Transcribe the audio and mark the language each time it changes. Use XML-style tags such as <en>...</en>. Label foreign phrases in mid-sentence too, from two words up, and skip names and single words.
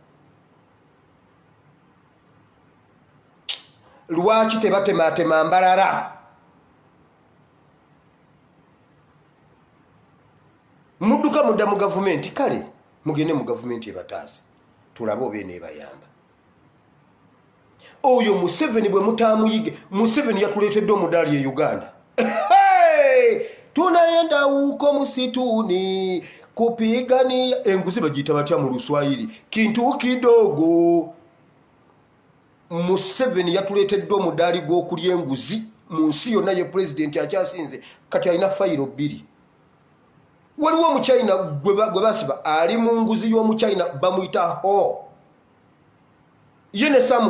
<lg>lwaki tebatematema Mbarara mudduka mudda mu gavumenti kale mugende mu gavumenti ebataase tulabe oba eneebayamba oyo Museveni bwe mutamuyige Museveni yatuleetedde omudaali e Uganda</lg> <sw>tunaenda huko msituni kupigania</sw> <lg>enguzi bagiyita batya mu Luswahili kintu kidogo Museveni yatuleetedde omudaali gw'okulya enguzi mu nsi yonna ye pulezidenti akyasinze kati alina fayiro 2 waliwo omuchina gwe basiba ali mu nguzi y'omuchina bamuyita ho ye ne Sam</lg>